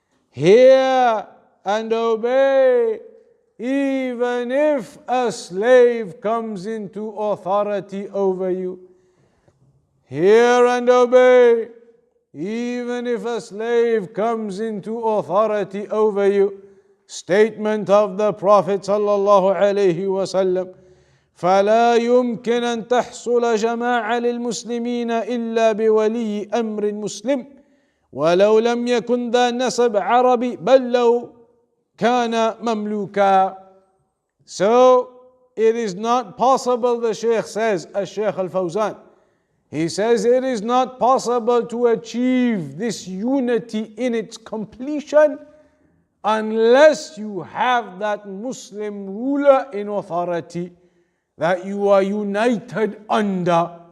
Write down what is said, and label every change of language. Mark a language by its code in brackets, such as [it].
[en] Hear and obey, even if a slave comes into authority over you. Hear and obey, even if a slave comes into authority over you. Statement of the Prophet sallallahu alaihi wasallam. [ar] فلا يمكن أن تحصل جماعة للمسلمين إلا بولي أمر مسلم ولو لم يكن ذا نسب عربي بل لو كان مملوكا. [en] So it is not possible, the Shaykh says, Shaykh al-Fawzan, he says it is not possible to achieve this unity in its completion unless you have that Muslim ruler in authority that you are united under.